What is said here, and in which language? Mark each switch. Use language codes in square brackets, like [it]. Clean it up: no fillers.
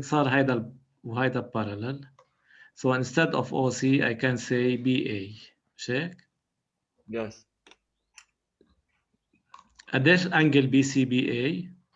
[ar] صار هيدا وهيدا parallel. [en] So instead of OC I can say BA [ar] مش هيك؟ [en] Yes. [ar] قديش انجل BCBA؟